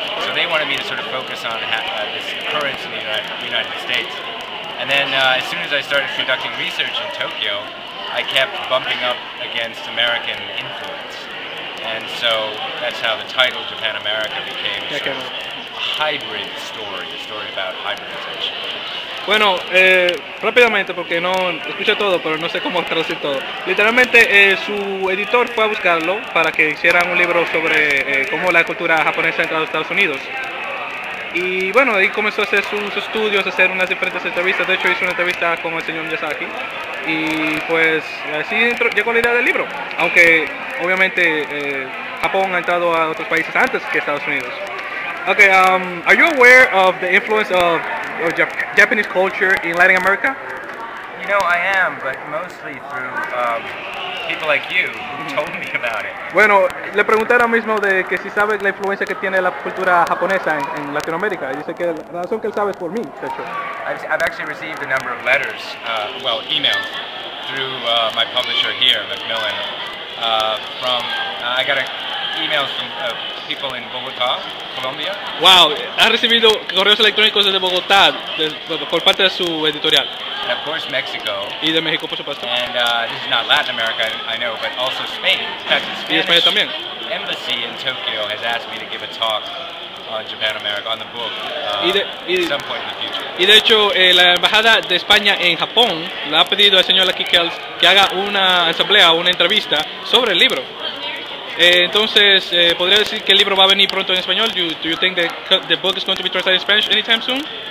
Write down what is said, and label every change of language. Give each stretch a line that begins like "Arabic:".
English: So they wanted me to sort of focus on this occurrence in the United States. And then as soon as I started conducting research in Tokyo, I kept bumping up against American influence. And so that's how the title Japan America became sort of a hybrid story, a story about hybridization.
Spanish: Bueno, rápidamente, porque no escuché todo, pero no sé cómo traducir todo. Literalmente, su editor fue a buscarlo para que hicieran un libro sobre cómo la cultura japonesa ha entrado a Estados Unidos. Y bueno, ahí comenzó a hacer sus estudios, a hacer unas diferentes entrevistas. De hecho, hizo una entrevista con el señor Miyazaki. Y pues así llegó la idea del libro. Aunque obviamente Japón ha entrado a otros países antes que Estados Unidos.
English: Okay, are you aware of the influence of Japanese culture in Latin America? You know, I am, but mostly through people like you who told me about it.
Spanish: Bueno, le pregunté ahora mismo de que si sabe la influencia que tiene la cultura japonesa en Latinoamérica. Y dice que la razón que él sabe es por mí, de hecho.
English: I've actually received a number of letters, emails, through my publisher here, Macmillan. I got emails from people in Bogotá, Colombia.
Spanish: Wow, ha recibido correos electrónicos desde Bogotá por parte de su editorial.
English: And of course Mexico.
Spanish: Y de México, por supuesto.
English: And this is not Latin America, I know, but also Spain. In fact, the
Spanish: Y España también.
English: embassy in Tokyo has asked me to give a talk on Japan America, on the book, at some point in the future.
Spanish: Y de hecho, la embajada de España en Japón le ha pedido al señor aquí que haga una asamblea, una entrevista sobre el libro. Entonces, ¿podría decir que el libro va a venir pronto en español?
English: Do you think the book is going to be translated in Spanish anytime soon?